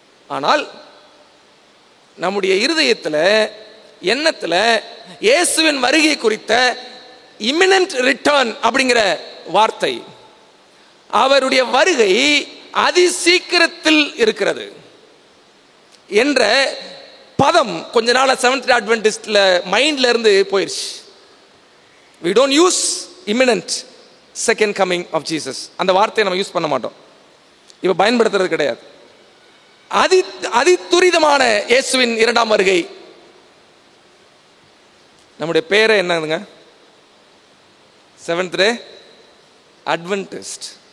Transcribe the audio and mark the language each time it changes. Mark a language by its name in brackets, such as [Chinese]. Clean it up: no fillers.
[Tamil] ஆனால் நம்முடைய இருதயத்தில் எண்ணத்தில் இயேசுவின் வருகை குறித்த இமினன்ட் ரிட்டர்ன் அப்படிங்கிற வார்த்தை, அவருடைய வருகை அதி சீக்கிரத்தில் இருக்கிறது என்ற பதம் கொஞ்ச நாள செவன்த் அட்வென்டிஸ்ட்ல மைண்ட்ல இருந்து போயிடுச்சு. [English] we don't use imminent second coming of Jesus. [Tamil] அந்த வார்த்தையை நம்ம யூஸ் பண்ண மாட்டோம், இப்ப பயன்படுத்துறது கிடையாது. அதி துரிதமான இயேசுவின் 2ஆம் வருகை. நம்முடைய பேரை என்னங்க? Seventh day Adventist.